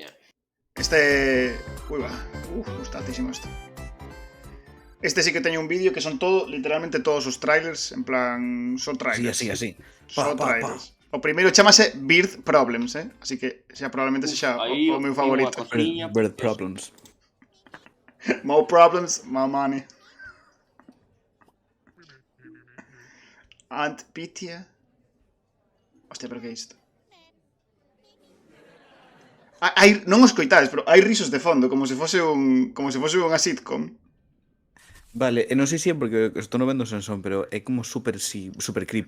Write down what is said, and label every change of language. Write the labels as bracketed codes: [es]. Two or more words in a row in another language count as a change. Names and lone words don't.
[gl] Este... Ui, va. Gustatísimo este. Este sí que teño un vídeo que son literalmente todos os trailers, en plan, son trailers. Así. Son trailers. O primeiro chamase Bird Problems, así que xa probablemente sexa Aí o meu favorito. unha cociña, Bird Problems. [en] More problems, more money. [gl] Aunt Pitia. Hostia, pero que é isto? Non os coitades, pero hai risos de fondo, como se fose unha sitcom. Vale, non sei se é porque estou no vendo sen son, pero é como [en] super creepy.